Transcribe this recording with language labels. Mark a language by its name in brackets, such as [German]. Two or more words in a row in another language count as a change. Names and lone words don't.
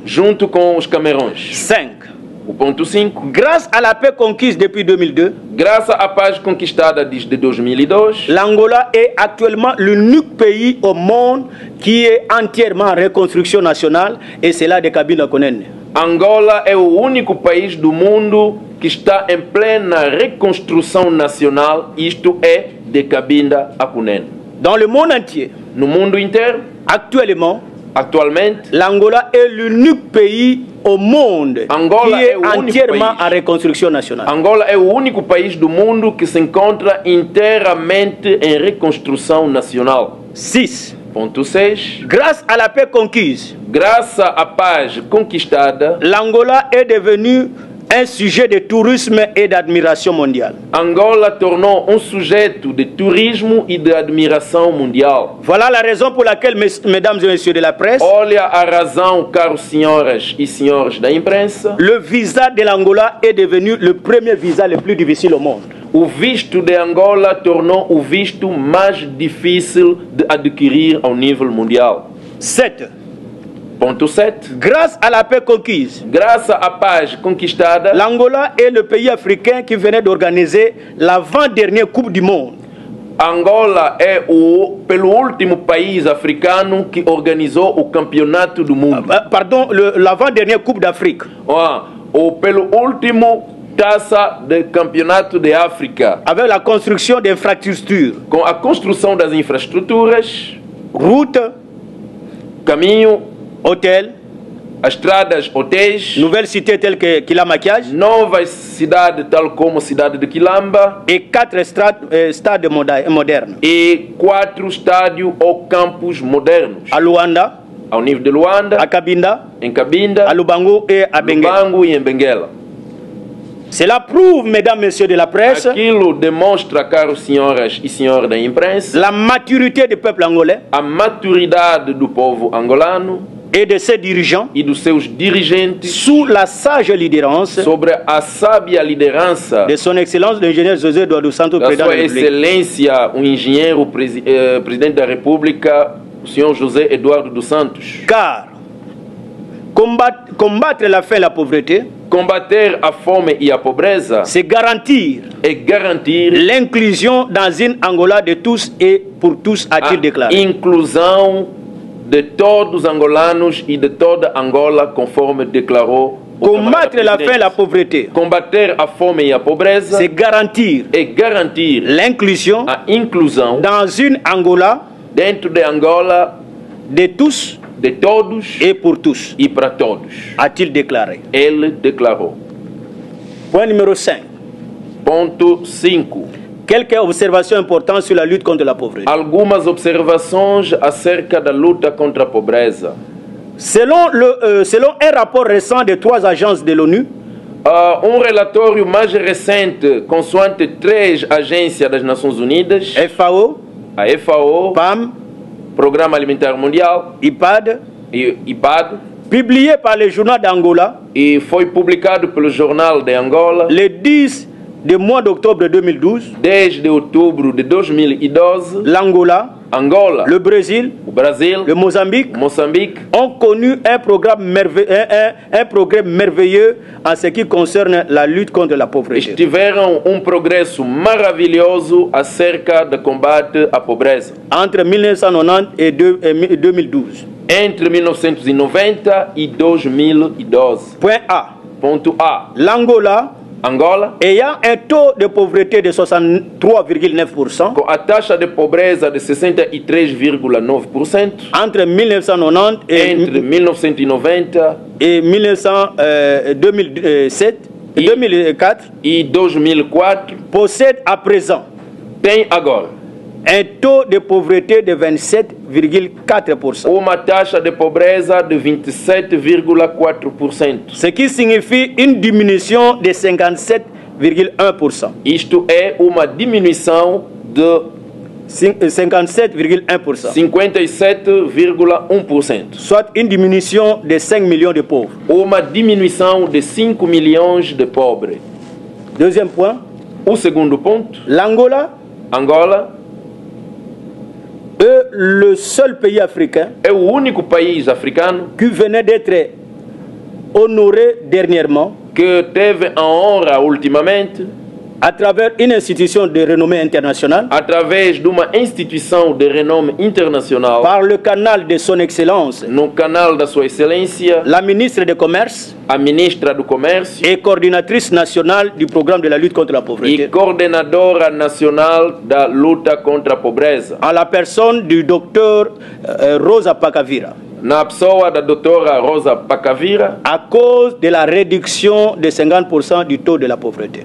[Portuguese] junto com os Camerões. 5. O ponto 5. [French] Grâce à la paix conquise depuis 2002, [Portuguese] Graças à paz conquistada desde 2002, [French] l'Angola est actuellement l'unique pays au monde qui est entièrement en reconstruction nationale, et c'est là de Kabila Konene. [Portuguese] Angola é o único país do mundo que está em plena reconstrução nacional, isto é, de Cabinda a Cunene. [French] Dans le monde entier, [Portuguese] No mundo inteiro, atualmente, [French] l'Angola est l'unique pays au monde Angola qui est est l'unique entièrement pays. en reconstruction nationale. [Portuguese] Angola é o único país do mundo que se encontra inteiramente em reconstrução nacional. 6. Ponto 6. [French] Grâce à la paix conquise, [Portuguese] Graças à paz conquistada, [French] l'Angola est devenu un sujet de tourisme et d'admiration mondiale. [Portuguese] Angola tornou sujeito de turismo e de admiração mundial. [French] Voilà la raison pour laquelle, mesdames et messieurs de la presse, [Portuguese] Olha a razão, caros senhoras e senhores da imprensa. [French] le visa de l'Angola est devenu le premier visa le plus difficile au monde. [Portuguese] O visto de Angola tornou o visto mais difícil de adquirir ao nível mundial. 7. Ponto 7. [French] Grâce à la paix conquise, [Portuguese] Graças à paz conquistada, [French] l'Angola est le pays africain qui venait d'organiser l'avant-dernière Coupe du Monde. [Portuguese] Angola é pelo último país africano que organizou o campeonato do mundo. [French] Pardon, l'avant-dernière Coupe d'Afrique. [Portuguese] Pelo último taça de campeonato de África. [French] Avec la construction d'infrastructures, [Portuguese] Com a construção das infraestruturas, [French] routes, [Portuguese] caminho, [French] hôtels, [Portuguese] as estradas, hotéis, [French] nouvelles cités telles que Kilamakiage [Portuguese] novas cidades tal como a cidade de Quilamba [French] et 4 stades modernes. [Portuguese] e 4 estádios ou campos modernos. [French] À Luanda, [Portuguese] Ao nível de Luanda, [French] à Cabinda, [Portuguese] em Cabinda, [French] à Lubango et à Benguela. [Portuguese] Lubango e em Benguela. [French] Cela prouve, mesdames et messieurs de la presse, [Portuguese] Aquilo demonstra, caros senhoras e senhores da imprensa, [French] la maturité du peuple angolais [Portuguese] a maturidade do povo angolano [French] et de ses dirigeants [Portuguese] e dos seus dirigentes [French] sous la sage leaderance [Portuguese] sobre a sábia liderança [French] de son excellence l'ingénieur José Eduardo Santos, [Portuguese] da [French] président de [Portuguese] sua [French] la République. [Portuguese] excelência, o engenheiro presidente da República, o senhor José Eduardo dos Santos. [French] Car combattre la faim et la pauvreté, [Portuguese] Combater a fome e a pobreza [French] c'est garantir [Portuguese] é garantir [French] l'inclusion dans une Angola de tous et pour tous, a-t-il [Portuguese] a [French] déclaré. [Portuguese] inclusão de todos os angolanos e de toda Angola, conforme declarou o [French] Combattre [Portuguese] camarada [French] la faim et la [Portuguese] presidente. [French] pauvreté, [Portuguese] Combater a fome e a pobreza [French] c'est garantir [Portuguese] é garantir [French] l'inclusion [Portuguese] a inclusão [French] dans une Angola [Portuguese] dentro de Angola [French] de tous [Portuguese] de todos [French] et pour tous, [Portuguese] e para todos. [French] a-t-il déclaré. [Portuguese] Ele declarou. [French] Point numéro 5. [Portuguese] Ponto 5. [French] Quelques observations importantes sur la lutte contre la pauvreté. [Portuguese] Algumas observações acerca da luta contra a pobreza. [French] Selon un rapport récent de 3 agences de l'ONU, [Portuguese] Relatório mais recente, consoante 3 agências das Nações Unidas, FAO, a FAO, PAM, Programa Alimentar Mundial IPAD, e IPAD, [French] publié par le journal d'Angola [Portuguese] e foi publicado pelo Jornal de Angola [French] le 10 du mois d'octobre 2012, [Portuguese] desde outubro de 2012, [French] l'Angola, [Portuguese] Angola, [French] le Brésil, [Portuguese] o Brasil, [French] le Mozambique [Portuguese] Moçambique [French] ont connu un progrès merveilleux en ce qui concerne la lutte contre la pauvreté. [Portuguese] tiveram progresso maravilhoso acerca do combate à pobreza. [French] Entre 1990 et 2012. [Portuguese] Entre 1990 e 2012. [French] Point A. [Portuguese] Ponto A. [French] L'Angola [Portuguese] Angola, [French] ayant un taux de pauvreté de 63,9% [Portuguese] com a taxa de pobreza de 63,9%, [French] entre 1990 [Portuguese] entre 1990 [French] et 2007, 2004, [Portuguese] e 2004, [French] possède à présent [Portuguese] tem agora [French] un taux de pauvreté de 27,4%. [Portuguese] uma taxa de pobreza de 27,4%. [French] Ce qui signifie une diminution de 57,1%. [Portuguese] Isto é uma diminuição de 57,1%. 57,1%. [French] Soit une diminution de 5 millions de pauvres. [Portuguese] Uma diminuição de 5 milhões de pobres. [French] Deuxième point, [Portuguese] O segundo ponto, [French] l'Angola [Portuguese] Angola [French] est le seul pays africain [Portuguese] é o único país africano [French] qui venait d'être honoré dernièrement [Portuguese] que teve a honra ultimamente, [French] à travers une institution de renommée internationale, [Portuguese] através de uma instituição de renome internacional, [French] par le canal de son excellence, [Portuguese] no canal da Sua Excelência, [French] la ministre du Commerce [Portuguese] a ministra do Comércio [French] et coordinatrice nationale du programme de la lutte contre la [Portuguese] e [French] pauvreté, [Portuguese] coordenadora nacional da luta contra a pobreza, [French] en la personne du docteur Rosa Pacavira, [Portuguese] na pessoa da doutora Rosa Pacavira, [French] à cause de la réduction de 50% du taux de la pauvreté.